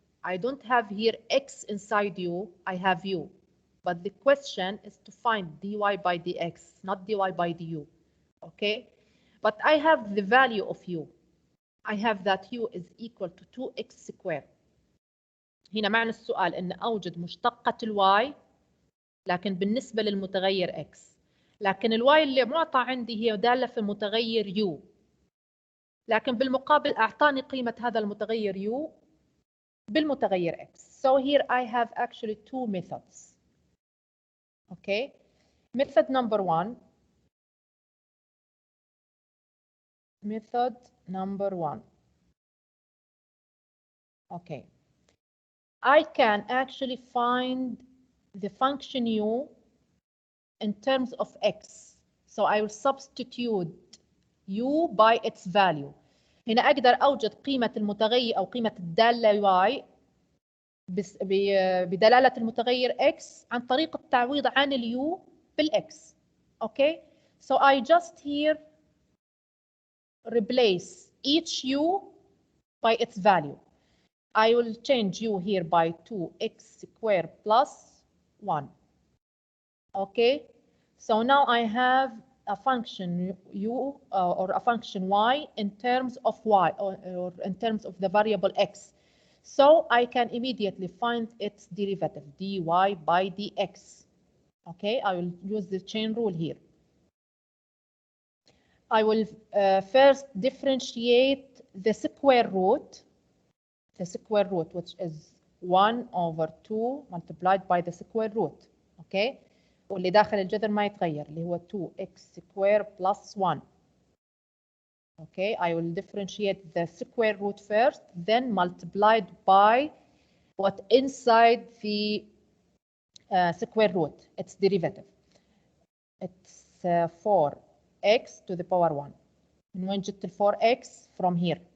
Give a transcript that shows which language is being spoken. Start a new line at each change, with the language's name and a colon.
English: I don't have here x inside u, I have u. But the question is to find dy by dx, not dy by du. Okay? But I have the value of u. I have that u is equal to 2x squared.
Arabic: هنا معنى السؤال إن أوجد مشتقة الواي لكن بالنسبة للمتغير x. لكن الواي اللي معطى عندي هي دالة في متغير u. لكن بالمقابل أعطاني قيمة هذا المتغير u بالمتغير x.
English: So here I have actually two methods. Okay. Method number one. Method number one. Okay. I can actually find the function u in terms of x. So I will substitute u by its value.
Arabic: هنا أقدر أوجد قيمة المتغير أو قيمة الدالة y بدلالة المتغير x عن طريق التعويض عن الu بالx.
English: Okay. So I just here replace each u by its value. I will change u here by 2x squared plus 1. Okay, so now I have a function u or a function y in terms of y or in terms of the variable x. So I can immediately find its derivative dy by dx. Okay, I will use the chain rule here. I will first differentiate the square root. The square root, which is 1 over 2 multiplied by the square root. Okay.
Arabic: واللي داخل الجذر ما يتغير اللي هو 2x square plus 1.
English: Okay, I will differentiate the square root first, then multiplied by what inside the square root, its derivative. It's 4x to the power 1. من وين جبت ال 4x? From here.